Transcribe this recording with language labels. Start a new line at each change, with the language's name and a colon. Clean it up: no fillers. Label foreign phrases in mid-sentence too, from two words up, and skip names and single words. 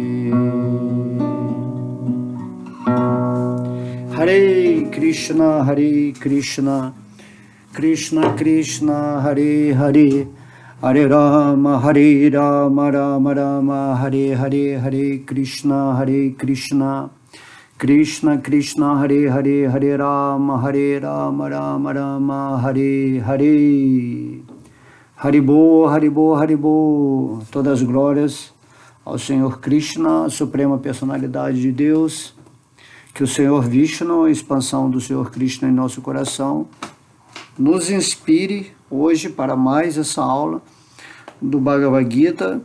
Sanskrit: हरे कृष्ण हरे कृष्ण कृष्ण कृष्ण हरे हरे हरे राम हरे राम राम राम हरे हरे हरे कृष्ण कृष्ण कृष्ण हरे हरे हरे राम राम राम हरे हरे.
Portuguese: Haribo, Haribo, Haribo. Todas as glórias ao Senhor Krishna, Suprema Personalidade de Deus. Que o Senhor Vishnu, a expansão do Senhor Krishna em nosso coração, nos inspire hoje para mais essa aula do Bhagavad Gita.